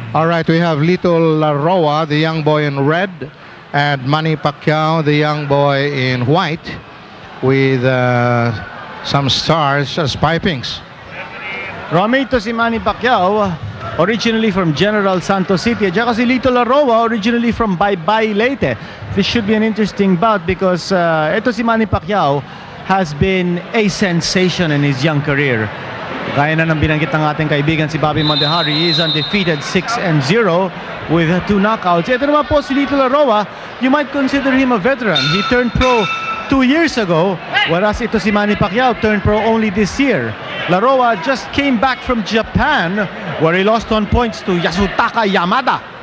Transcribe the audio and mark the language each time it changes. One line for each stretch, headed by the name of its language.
English: All right, we have Lito Laroa, the young boy in red, and Manny Pacquiao, the young boy in white, with some stars as pipings.
Filipino: Romito si Manny Pacquiao, originally from General Santos City. At saka si Lito Laroa, originally from Baybay, Leyte.
English: This should be an interesting bout because ito si Manny Pacquiao has been a sensation in his young career.
Filipino: Kaya na ng binanggit ng ating kaibigan si Bobby Mondejar.
English: He is undefeated 6-0 with 2 knockouts.
Filipino: Ito naman po si
English: Lito Laroa, you might consider him a veteran. He turned pro 2 years ago, whereas ito si Manny Pacquiao turned pro only this year. Laroa just came back from Japan where he lost on points to Yasutaka Yamada.